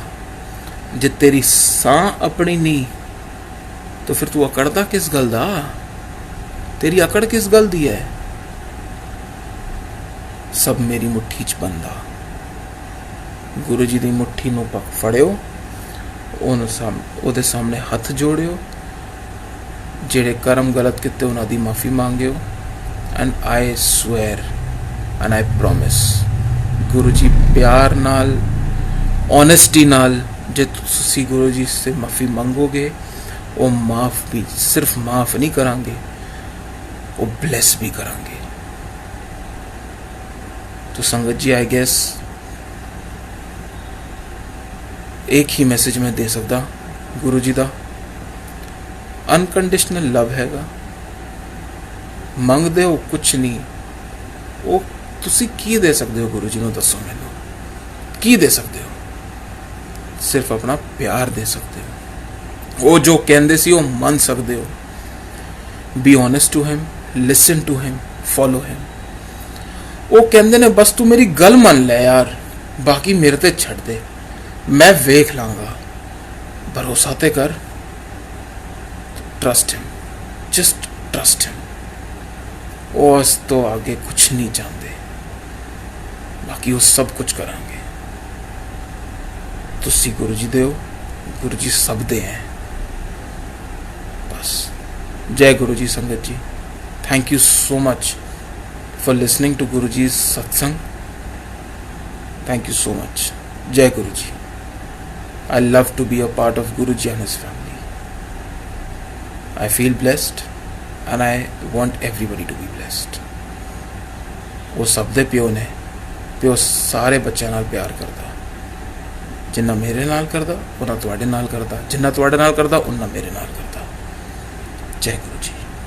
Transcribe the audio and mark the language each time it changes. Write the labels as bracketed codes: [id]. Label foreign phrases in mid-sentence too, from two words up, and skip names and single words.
[pa] ਜੇ ਤੇਰੀ ਸਾਂਹ ਅਪਣੀ ਨਹੀਂ ਤੋ ਫਿਰ ਤੂ ਅਕੜਦਾ ਕਿਸ ਗੱਲ ਦਾ, ਤੇਰੀ ਅਕੜ ਕਿਸ ਗੱਲ ਦੀ ਹੈ. ਸਬ ਮੇਰੀ ਮੁੱਠੀ ਚ ਬੰਦਾ. ਗੁਰੂ ਜੀ ਦੀ ਮੁੱਠੀ ਨੂ ਪੱਕ ਫੜਿਓ, ਓਦੇ ਸਾਮ੍ਹਣੇ ਹੱਥ ਜੋੜਿਓ, ਜੇੜ੍ਹੇ ਕਰਮ ਗਲਤ ਕੀਤੇ ਉਨ੍ਹਾਂ ਦੀ ਮਾਫ਼ੀ ਮੰਗਿਓ. [en] and I swear and I promise, [pa] ਗੁਰੂ ਜੀ ਪਿਆਰ ਨਾਲ ਆਨੇਸਟੀ ਨਾਲ ਜੇ ਤੁਸੀ ਗੁਰੂ ਜੀ ਸੇ ਮਾਫ਼ੀ ਮੰਗੋਗੇ, ਵੋ ਮਾਫ਼ ਭੀ ਸਿਰਫ ਮਾਫ਼ ਨਹੀਂ ਕਰਾਂਗੇ, ਵੋ ਬਲੇਸ ਭੀ ਕਰਾਂਗੇ. ਤੋ ਸੰਗਤ ਜੀ [en] I guess [pa] ਇਕ ਹੀ ਮੈਸੇਜ ਮੈਂ ਦੇ ਸਕਦਾ ਗੁਰੂ ਜੀ ਦਾ, [en] unconditional love [pa] ਹੈਗਾ. ਮੰਗਦੇ ਹੋ ਕੁਛ ਨਹੀਂ, ਵੋ ਤੁਸੀ ਕੀ ਦੇ ਸਕਤੇ ਹੋ ਗੁਰੂ ਜੀ ਨੂੰ, ਦੱਸੋ ਮੈਨੂ ਕੀ ਦੇ ਸਕਤੇ ਹੋ. ਸਿਰਫ ਅਪਣਾ ਪਿਆਰ ਦੇ ਸਕਤੇ ਹੋ. ਵੋ ਜੋ ਕਹਿੰਦੇ ਸੀ ਵੋ ਮੰਨ ਸਕਤੇ ਹੋ. [en] be honest to him, listen to him, follow him. [pa] ਵੋ ਕਹਿੰਦੇ ਨੇ ਬਸ ਤੂ ਮੇਰੀ ਗੱਲ ਮੰਨ ਲੇ ਯਾਰ, ਬਾਕੀ ਮੇਰੇ ਤੇ ਛੱਡ ਦੇ, ਮੈਂ ਵੇਖ ਲਾਂਗਾ. ਭਰੋਸਾ ਤੇ ਕਰ, [en] trust him, just trust him. [pa] ਉਸ ਤੋ ਆਗੇ ਕੁਛ ਨਹੀਂ ਚਾਹਤੇ, ਬਾਕੀ ਵੋ ਸਬ ਕੁਛ ਕਰਾਂਗੇ. ਤੁਸੀ ਗੁਰੂ ਜੀ ਦੇ ਹੋ, ਗੁਰੂ ਜੀ ਸਬ ਦੇ ਹੈਂ. ਬਸ ਜੈ ਗੁਰੂ ਜੀ. ਸੰਗਤ ਜੀ [en] thank you so much for listening to [pa] ਗੁਰੂ ਜੀ ਸਤਸੰਗ. [en] thank you so much. [pa] ਜੈ ਗੁਰੂ ਜੀ. [en] I love to be a part of Guruji and his family. I feel blessed and I want everybody to be blessed. [pa] ਵੋ ਸਬ ਦੇ ਪਿਓ ਨੇ ਪਿਓ ਸਾਰੇ ਬੱਚਿਆਂ ਨਾਲ ਪਿਆਰ ਕਰਤਾ, ਜਿੰਨਾ ਮੇਰੇ ਨਾਲ ਕਰਦਾ ਉੰਨਾ ਤੁਹਾਡੇ ਨਾਲ ਕਰਦਾ, ਜਿੰਨਾ ਤੁਹਾਡੇ ਨਾਲ ਕਰਦਾ ਉੰਨਾ ਮੇਰੇ ਨਾਲ ਕਰਦਾ। ਜੈ ਗੁਰੂ ਜੀ।